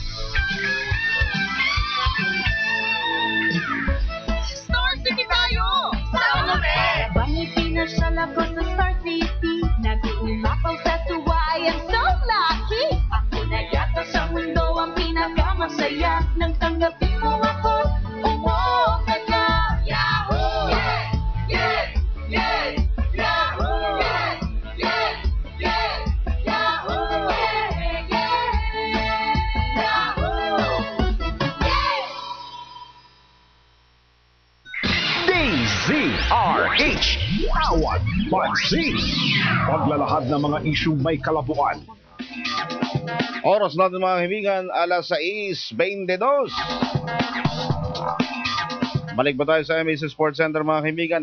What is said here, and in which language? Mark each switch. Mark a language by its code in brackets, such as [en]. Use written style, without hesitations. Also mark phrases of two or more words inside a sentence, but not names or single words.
[tl] Star City tayo! Sama kami! Bangay pinasya ako sa Star City. Nag-uumapaw sa tuwa, [en] I am so lucky. [tl] Ako na yata sa mundo ang pinakamasaya. Nang tanggapin mo ako, umoka na. [en] Yahoo! Yeah! Yeah! Yeah! Yahoo! Yeah! Yeah! Yeah! Yahoo! Yeah! Yeah! Yahoo! Yeah! [tl] DZRH, Tawag Pansin. Paglalahad ng mga isyong may kalabuan. Oras natin mga kaibigan, alas 6:22. Balik ba tayo sa MBC Sports Center mga kaibigan?